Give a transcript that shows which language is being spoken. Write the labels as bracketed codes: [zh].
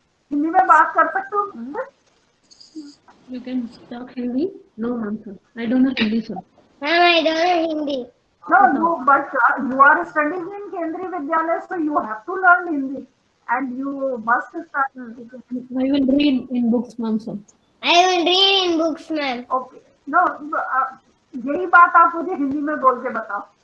[hi] हिंदी में बात कर सकते हो मुझसे? [en] You can talk Hindi? No, ma'am, sir. I don't know Hindi, sir. Ma'am, I don't know Hindi. No, but you are studying in Kendriya Vidyalaya, so you have to learn Hindi, and you must start speaking. I will read in books, ma'am. So I will read in books, ma'am. Okay. [hi] No, यही बात आप मुझे हिंदी में बोल के बताओ.